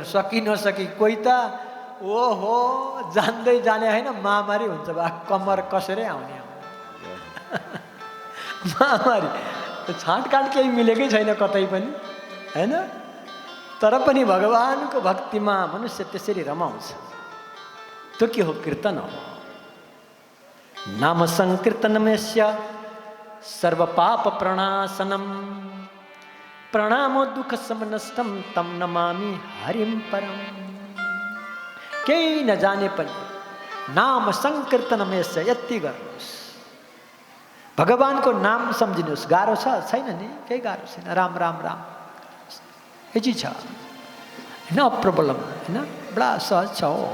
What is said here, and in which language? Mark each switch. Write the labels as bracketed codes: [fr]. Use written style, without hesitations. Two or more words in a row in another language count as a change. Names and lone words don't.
[ne] सकि नसकी कोही त ओहो जान्दै जाने होइन, महामारी हुन्छ बा, कम्मर कसेरै आउने महामारी। छाँटकाँट केही मिलेकै छैन कतै पनि होइन। तर पनि भगवानको भक्तिमा मनुष्य त्यसरी रमाउँछ। त्यो के हो? कीर्तन हो। [sa] नाम संकीर्तनमेस्य सर्व पाप प्रणाशनम, प्रणामो दुःख समनष्टम तम नमामि हरिम परम। [ne] केही नजाने पनि [sa] नाम संकीर्तनमेस्य [ne] यति गर्नुहोस्। भगवानको नाम सम्झिनुहोस्। गाह्रो छ? छैन नि, केही गाह्रो छैन। राम राम राम यति छ होइन, प्रब्लम होइन, बडा सहज छ हो।